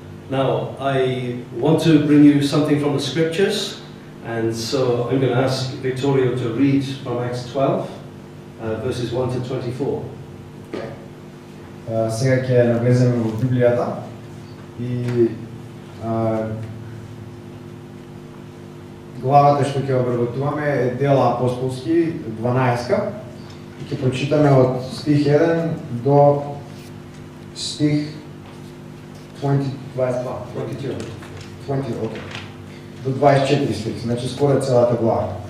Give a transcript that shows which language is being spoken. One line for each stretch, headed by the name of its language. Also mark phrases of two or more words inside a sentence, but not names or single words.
English: Now, I want to bring you something from the scriptures, and so I'm going to ask Victorio to read from Acts 12, verses 1 to 24.
Macedonian: Сега ќе навлеземе во Библијата и главата што ќе обработуваме е Дела апостолски 12 и ќе прочитаме од стих 1 до стих 22, до 24 стих, значи скоро целата глава.